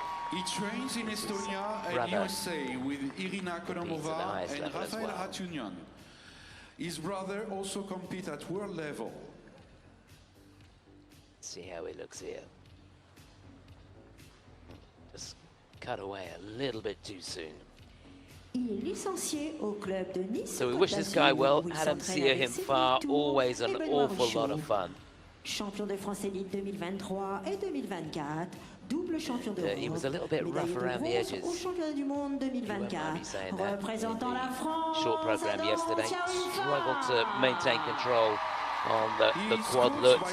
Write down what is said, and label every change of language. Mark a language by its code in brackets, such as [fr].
[en] He trains in Estonia and USA with Irina Konomova and Rafael Hatunyan. His brother also competes at world level. See how he looks here. Just cut away a little bit too soon. [fr] Il est licencié au club de Nice. [en] So we wish this guy well. Adam Siao Him Fa, always an awful lot of fun. [fr] Champion de France Élite 2023 et 2024, double champion d'Europe. [en] He was a little bit rough around the edges. [fr] Au championnat du monde 2024, représentant la France. [en] Short program yesterday, struggled to maintain control on the quad looks.